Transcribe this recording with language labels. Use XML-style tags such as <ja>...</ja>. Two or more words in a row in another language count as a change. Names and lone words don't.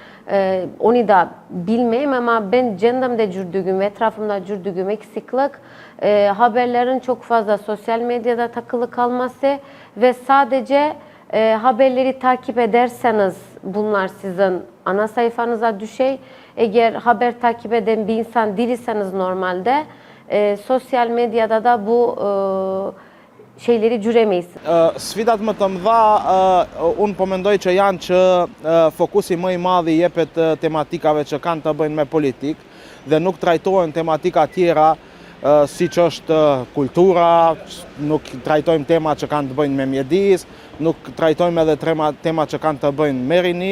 <tr>Onu da bilmeyeyim ama ben kendimde gördüğüm ve etrafımda gördüğüm eksiklik haberlerin çok fazla sosyal medyada takılı kalması ve sadece haberleri takip ederseniz bunlar sizin ana sayfanıza düşey. Eğer haber takip eden bir insan değilseniz normalde sosyal medyada da bu şeyleri gjyremeyiz.</tr> <sq>Sfidat më të mëdha, unë po mendoj që janë që fokusi më i madh i jepet tematikave që kanë të bëjnë me politikë dhe nuk trajtohen tematika tjera siç është kultura, nuk trajtojmë tema që kanë të bëjnë me mjedis, nuk trajtojmë edhe tema që kanë të bëjnë me rini.</sq>